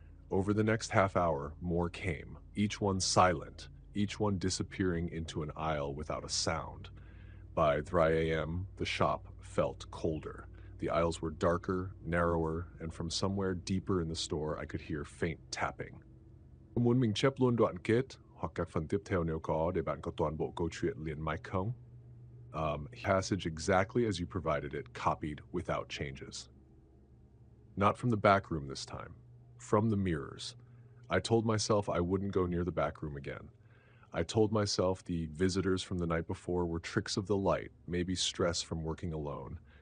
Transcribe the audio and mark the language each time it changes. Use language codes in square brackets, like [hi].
[en] Over the next half hour, more came, each one silent, each one disappearing into an aisle without a sound. By 3 a.m., the shop felt colder. The aisles were darker, narrower, and from somewhere deeper in the store, I could hear faint tapping. [vi] Muốn mình chép luôn đoạn kết hoặc các phần tiếp theo nếu có để bạn có toàn bộ câu chuyện liền mạch không? [en] Passage exactly as you provided it, copied without changes. Not from the back room this time. From the mirrors. I told myself I wouldn't go near the back room again. I told myself the visitors from the night before were tricks of the light, maybe stress from working alone.